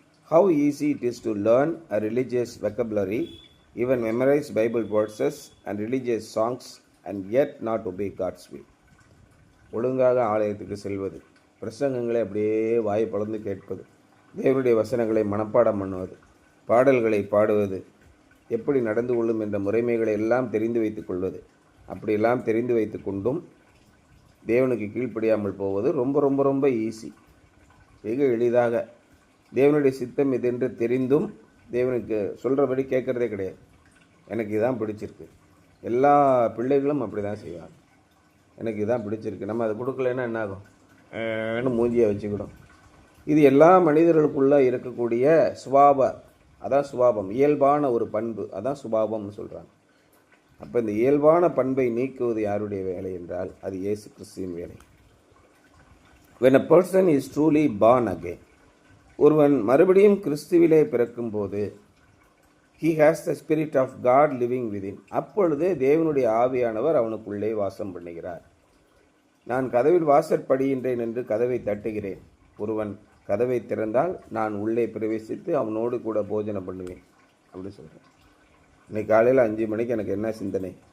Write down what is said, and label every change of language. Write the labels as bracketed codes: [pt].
[en] How easy it is to learn a religious vocabulary, even memorize Bible verses and religious songs and yet not obey God's will. [ta] ஒழுங்காக ஆலயத்துக்கு செல்வது, பிரசங்கங்களை அப்படியே வாய் பழந்து கேட்பது, தேவனுடைய வசனங்களை மனப்பாடம் பண்ணுவது, பாடல்களை பாடுவது, எப்படி நடந்து கொள்ளும் என்ற முறைமைகளை எல்லாம் தெரிந்து வைத்துக் கொள்வது, அப்படியெல்லாம் தெரிந்து வைத்து கொண்டும் தேவனுக்கு கீழ்ப்படியாமல் போவது ரொம்ப ரொம்ப ரொம்ப ஈஸி, வெகு எளிதாக. தேவனுடைய சித்தம் இதென்று தெரிந்தும் தேவனுக்கு சொல்கிறபடி கேட்குறதே கிடையாது. எனக்கு இதான் பிடிச்சிருக்கு. எல்லா பிள்ளைகளும் அப்படி தான் செய்வாங்க. எனக்கு இதான் பிடிச்சிருக்கு, நம்ம அதை கொடுக்கலன்னா என்ன ஆகும்? மூஞ்சியை வச்சுக்கிடும். இது எல்லா மனிதர்களுக்குள்ளே இருக்கக்கூடிய அதான் சுபாவம், இயல்பான ஒரு பண்பு, அதான் சுபாவம்னு சொல்கிறாங்க. அப்போ இந்த இயல்பான பண்பை நீக்குவது யாருடைய வேலை என்றால் அது இயேசு கிறிஸ்துவின் வேலை. [en] When a person is truly born again, [ta] ஒருவன் மறுபடியும் கிறிஸ்துவிலே பிறக்கும்போது [en] he has the spirit of God living within. [ta] அப்பொழுது தேவனுடைய ஆவியானவர் அவனுக்குள்ளே வாசம் பண்ணுகிறார். நான் கதவில் வாசற்படுகின்றேன் என்று கதவை தட்டுகிறேன். ஒருவன் கதவை திறந்தால் நான் உள்ளே பிரவேசித்து அவனோடு கூட போஜனம் பண்ணுவேன் அப்படி சொல்கிறேன். இன்னைக்கு காலையில் 5 மணிக்கு எனக்கு என்ன சிந்தனை?